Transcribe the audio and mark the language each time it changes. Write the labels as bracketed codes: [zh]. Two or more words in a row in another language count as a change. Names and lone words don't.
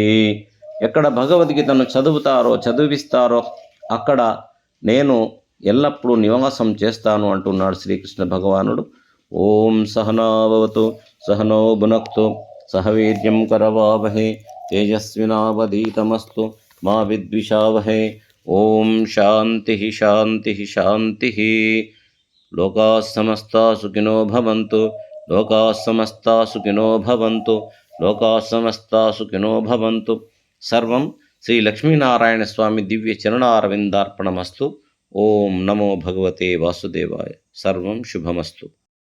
[te] ఎక్కడ భగవద్గీతను చదివిస్తారో అక్కడ నేను ఎల్లప్పుడూ నివాసం చేస్తాను అంటున్నాడు శ్రీకృష్ణ భగవానుడు. [sa] ఓం సహనావవతు సహనో భునక్తు సహ వీర్యం కరవావహే తేజస్వినావధీతమస్తు మా విద్విషావహే. ఓం శాంతి శాంతి శాంతి. లోకాః సమస్తాః సుఖినో భవంతు. లోకాః సమస్తాః సుఖినో భవంతు. లోకాః సమస్తాః సుఖినో భవంతు. సర్వం శ్రీ లక్ష్మీనారాయణ స్వామి దివ్య చరణారవిందార్పణమస్తు. ఓం నమో భగవతే వాసుదేవాయ. సర్వం శుభమస్తు.